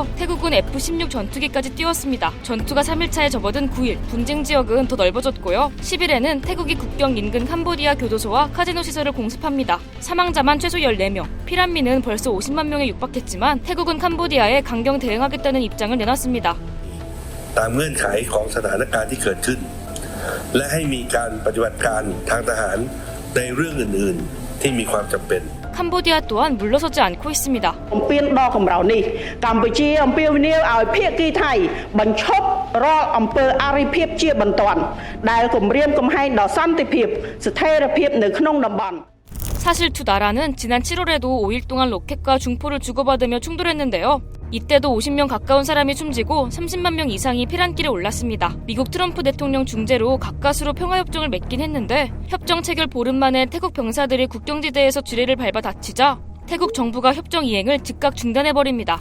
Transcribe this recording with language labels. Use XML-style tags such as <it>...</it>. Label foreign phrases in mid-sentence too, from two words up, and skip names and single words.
<ko>태국은 F-16 전투기까지 띄웠습니다. 전투가 3일차에 접어든 9일, 분쟁 지역은 더 넓어졌고요. 10일에는 태국이 국경 인근 캄보디아 교도소와 카지노 시설을 공습합니다. 사망자만 최소 14명, 피난민은 벌써 50만 명에 육박했지만 태국은 캄보디아에 강경 대응하겠다는 입장을 내놨습니다.</ko> <th>ตามเงื่อนไขของสถานการณ์ที่เกิดขึ้นและให้มีการปฏิบัติการทางทหารในเรื่องอื่นๆที่มีความจำเป็น</th> <ko>캄보디아 또한 물러서지 않고 있습니다.</ko> <km>អំពៀនដល់កម្រៅនេះកម្ពុជាអំពាវនាវឲ្យភាគីថៃបញ្ឈប់រាល់អំពើអរិភាពជាបន្ទាន់ដែលគំរាមកំហែងដល់សន្តិភាពស្ថិរភាពនៅក្នុងតំបន់</km> <ko>사실 두 나라는 지난 7월에도 5일 동안 로켓과 중포를 주고받으며 충돌했는데요. 이때도 50명 가까운 사람이 숨지고 30만 명 이상이 피난길에 올랐습니다. 미국 트럼프 대통령 중재로 가까스로 평화협정을 맺긴 했는데 협정 체결 보름 만에 태국 병사들이 국경지대에서 지뢰를 밟아 다치자 태국 정부가 협정 이행을 즉각 중단해버립니다.</ko>